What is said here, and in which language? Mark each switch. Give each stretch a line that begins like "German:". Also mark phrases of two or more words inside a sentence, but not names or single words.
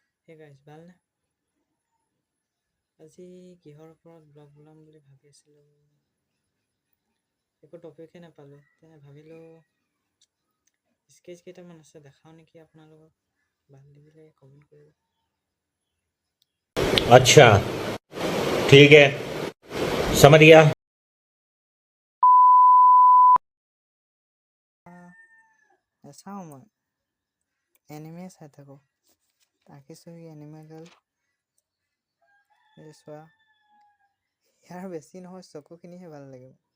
English: hey guys
Assamese: ভালনে? আজি কিহৰ ওপৰত ব্লগ বনাম বুলি ভাবি আছিলোঁ, একো টপিকহে নাপালোঁ। তেনে ভাবিলোঁ স্কেচ কেইটামান আছে দেখাওঁ নেকি আপোনালোকক। ভাল লাগিলে কমেণ্ট কৰিব।
Hindi: अच्छा ठीक है समझ गया।
Assamese: চাওঁ মই এনিমে চাই থাকোঁ। ৰাখিছোঁ
English: anime girl
Assamese: এই চোৱা। ইয়াৰ বেছি নহয়, চকুখিনিহে ভাল লাগে।